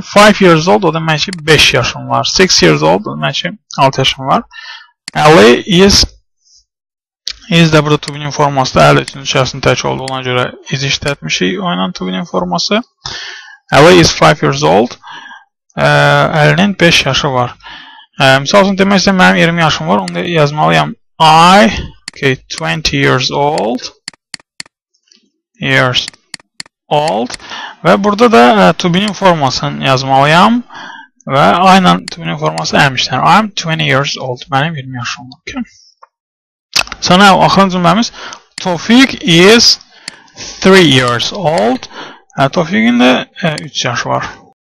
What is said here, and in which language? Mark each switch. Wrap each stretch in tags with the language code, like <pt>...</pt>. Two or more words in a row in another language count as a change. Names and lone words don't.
<en>5 years old,</en> <az>o demək ki 5 yaşın var.</az> <en>6 years old,</en> <az>o demək ki 6 yaşın var.</az> <en>Ali is</en> <az>də burada</az> <en>to be-nin</en> <az>forması da Ali üçüncü şəxsin tək olduğuna görə is işlətmişik oynan</az> <en>to be-nin</en> <az>forması.</az> <en>Ali is 5 years old.</en> <az>Ali'nin 5 yaşı var. Misal üçün demək istəyəm, mənim 20 yaşım var. Onu da yazmalıyam.</az> <en>I, okay, 20 years old.</en> <az>Və burada da to be-nin formasını yazmalıyam. Və aynen to be-nin forması əmişlər.</az> <en>I'm 20 years old.</en> <az>Mənim 20 yaşım var. Okay. Sonra axırıncı cümləmiz</az> <en>Tofik is 3 years old.</en> <az>Tofik'in də 3 yaşı var.</az>